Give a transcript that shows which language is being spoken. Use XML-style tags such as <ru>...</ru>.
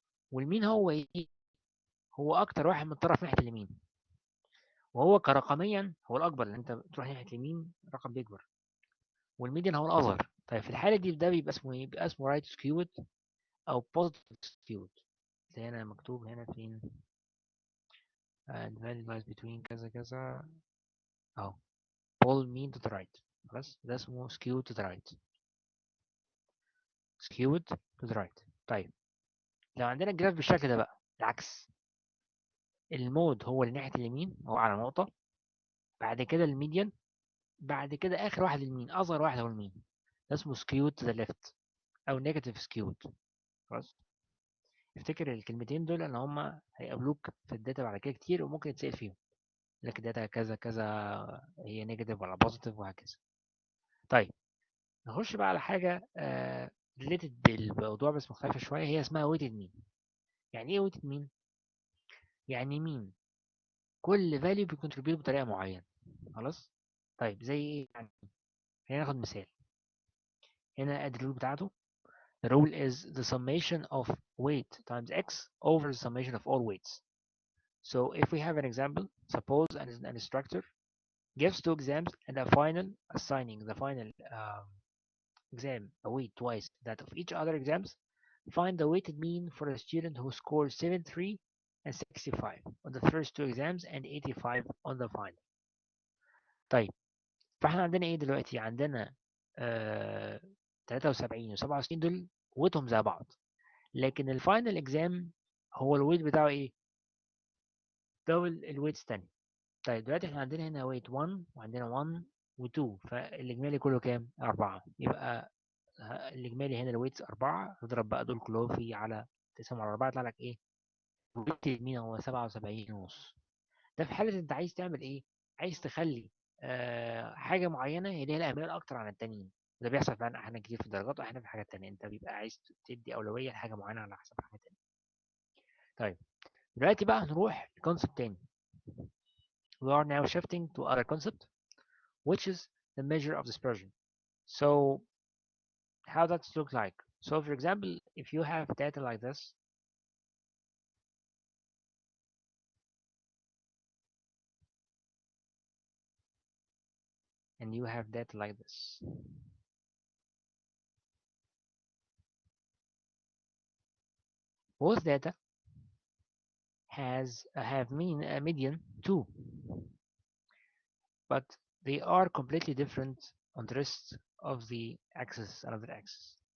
<ar>والمين هو ايه هو اكتر واحد متطرف ناحية اليمين وهو كرقميا هو الاكبر لان انت بتروح ناحية اليمين رقم بيكبر والميديان هو الاصغر. طيب في الحالة دي ده بيبقى اسمه ايه بيبقى اسمه رايت سكيوت او بوزيتيف سكيوت. زي هنا مكتوب هنا فين</ar> <en>and value lies between</en> <ar>كذا كذا اهو</ar> <en>pull mean to the right.</en> <ar>خلاص ده اسمه</ar> <en>skewed to the right. skewed to the right.</en> <ar>طيب لو عندنا الجراف بالشكل ده بقى العكس المود هو اللي ناحية اليمين هو على نقطة بعد كده الميديان بعد كده آخر واحد اليمين أصغر واحد هو المين. ده اسمه</ar> <en>skewed to the left أو negative skewed.</en> <ar>خلاص افتكر الكلمتين دول ان هم هيقابلوك في الداتا بعد كده كتير وممكن يتسأل فيهم لك الداتا كذا كذا هي نيجاتيف ولا بوزيتيف وهكذا. طيب نخش بقى على حاجة ريليتد بالموضوع بس مختلفة شوية هي اسمها ويتد مين. يعني ايه ويتد مين؟ يعني مين كل فاليو بيكونتريبيوت بطريقة معينة. خلاص طيب زي ايه يعني خلينا ناخد مثال. هنا ادي الرول بتاعته.</ar> <en>The rule is the summation of weight times x over the summation of all weights. So if we have an example, suppose an instructor gives two exams and a final assigning the final exam a weight twice that of each other exams. Find the weighted mean for a student who scored 73 and 65 on the first two exams and 85 on the final.</en> <ar>طيب فاحنا عندنا ايه دلوقتي عندنا 73 و67 دول ويتهم زي بعض لكن الفاينل اكزام هو الويت بتاعه ايه دبل الويت الثاني. طيب دلوقتي احنا عندنا هنا ويت 1 وعندنا 1 و2 فالاجمالي كله كام 4 يبقى الاجمالي هنا الويتس 4 نضرب بقى دول كلهم في على تقسم على 4 يطلع لك ايه ويت مين هو 77 ونص. ده في حالة انت عايز تعمل ايه عايز تخلي حاجة معينة هي ليها الأهمية أكتر عن التانيين. ده بيحصل فعلا أحيانا كتير في الدرجات وأحيانا في حاجات تانية أنت بيبقى عايز تدي أولوية لحاجة معينة على حسب حاجة تانية. طيب دلوقتي بقى هنروح لكونسبت تاني.</ar> <en>We are now shifting to other concept which is the measure of dispersion. So how does it look like? So for example, if you have data like this, and you have data like this, both data have mean a median 2, but they are completely different on the rest of the axis, another axis.</en>